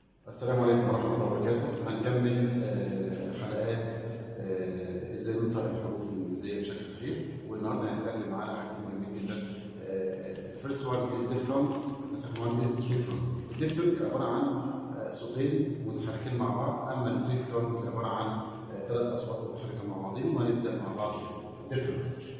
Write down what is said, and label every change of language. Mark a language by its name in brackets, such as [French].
[Arabic] السلام عليكم ورحمة الله وبركاته. هنكمل حلقات ازاي ننطق الحروف الانجليزية بشكل صحيح، والنهارده هنتكلم على حاجتين مهمين جدا. [English] The first one is diphthongs, the second one is triphthongs. [Arabic] الdiphthong عبارة عن صوتين متحركين مع بعض، أما الtriphthongs عبارة عن ثلاث أصوات متحركة مع بعضهم، وهنبدأ مع بعض diphthongs.